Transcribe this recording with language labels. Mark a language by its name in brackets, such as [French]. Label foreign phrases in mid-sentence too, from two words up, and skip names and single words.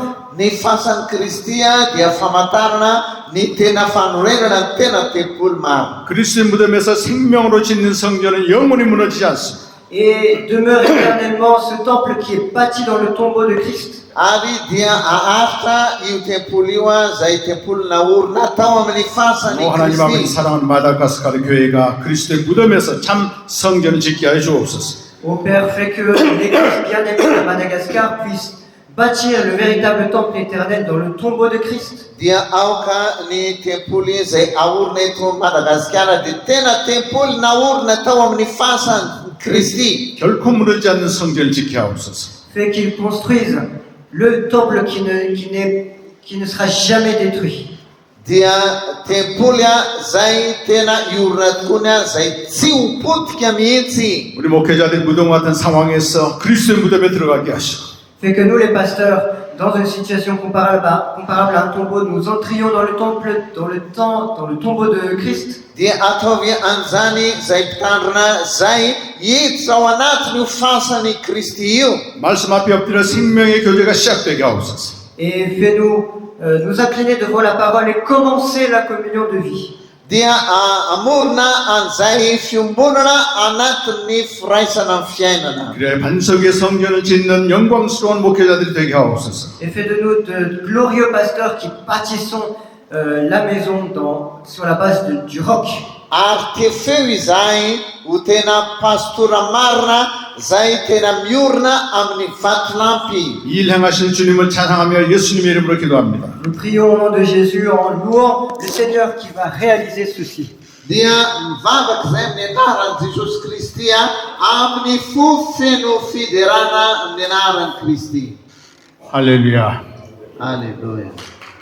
[Malagasy] Ny fasan'ny Kristia dia famantarana ny tena fanorenana ny tena tempolo maro. [Korean] 그리스도의 무덤에서 생명으로 짓는 성전은 영원히 무너지지 않습니다. [French] Et demeure éternellement ce temple qui est bâti dans le tombeau de Christ. [Malagasy] Ary dia aharitra io tempolo io zay tempolo naorina tao amin'ny fasan'ny [Korean] 하나님 아버지 [Malagasy] Kristy. [Korean] 사랑하는 마다가스카르 교회가 그리스도의 무덤에서 참 성전을 짓게 하여 주옵소서. [French] Ô Père, fais que l'Église bien-aimée de Madagascar puisse bâtir le véritable temple éternel dans le tombeau de Christ. [Malagasy] Dia aoka ny tempolo zay aorina eto Madagasikara dia tena tempolo naorina tao amin'ny fasan'ny Kristy. [Korean] 결코 무너지지 않는 성전을 짓게 하옵소서. [French] Fais qu'ils construisent le temple qui ne sera jamais détruit. [Malagasy] Dia tempolo zay tena iorina tokoa zay tsy ho potika mihitsy. [Korean] 우리 목회자들 무덤 같은 상황에서 그리스도의 무덤에 들어가게 하시고 [French] Fais que nous, les pasteurs, dans une situation comparable à un tombeau, nous entrions dans le temple, dans le tombeau de Christ. [Malagasy] Dia ataovy an'izany zay mpitandrina zay hiditra ao anatin'io fasan'ny Kristy io. [Korean] 말씀 앞에 엎드려 생명의 교제가 시작되게 하옵소서. [French] Et fais-nous nous incliner devant la parole et commencer la communion de vie. [Malagasy] Dia amorona an'izay fiombonana anatin'ny firaisana amin'ny fiainana. [Korean] 그래 반석의 성전을 짓는 영광스러운 목회자들이 되게 하옵소서. [French] Et fais de nous de glorieux pasteurs qui bâtissons la maison sur la base du roc. [Malagasy] Ary te feo izay ho tena pastora marina zay tena miorina amin'ny vatolampy. [Korean] 이 일 행하시는 주님을 찬양하며 예수님의 이름으로 기도합니다. [French] Nous prions au nom de Jésus en louant le Seigneur qui va réaliser ceci. [Malagasy] Dia mivavaka zay amin'ny anaran'i Jesosy Kristy amin'ny fofeno fiderana amin'ny anaran'i Kristy. [Korean] 할렐루야. [French] Alleluia.